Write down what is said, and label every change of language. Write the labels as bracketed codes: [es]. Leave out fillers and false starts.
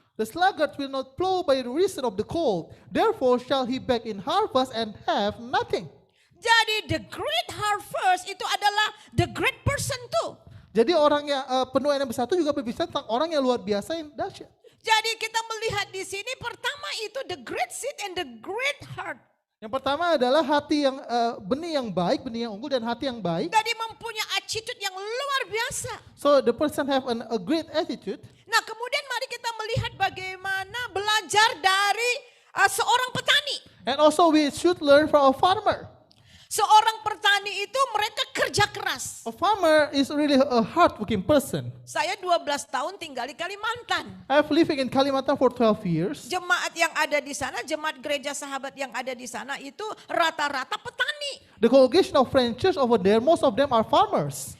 [en] The sluggard will not plow by reason of the cold. Therefore shall he beg in harvest and have nothing. Jadi the great harvest [id] itu adalah [en] the great person too. [id] Jadi orang yang penuaian yang besar itu juga berbicara tentang orang yang luar biasa yang dahsyat. Jadi kita melihat di sini pertama itu [en] the great seed and the great heart. [id] Yang pertama adalah hati yang benih yang baik, benih yang unggul dan hati yang baik. Jadi mempunyai attitude yang luar biasa. [en] So the person have a great attitude. [id] Nah kemudian mari kita melihat bagaimana belajar dari seorang petani. [en] And also we should learn from a farmer. [id] Seorang petani itu mereka kerja keras. [en] A farmer is really a hardworking person. [id] Saya 12 tahun tinggal di Kalimantan. [en] I've living in Kalimantan for 12 years. [id] Jemaat yang ada di sana, jemaat gereja sahabat yang ada di sana itu rata-rata petani. [en] The congregation of Friends Church over there, most of them are farmers.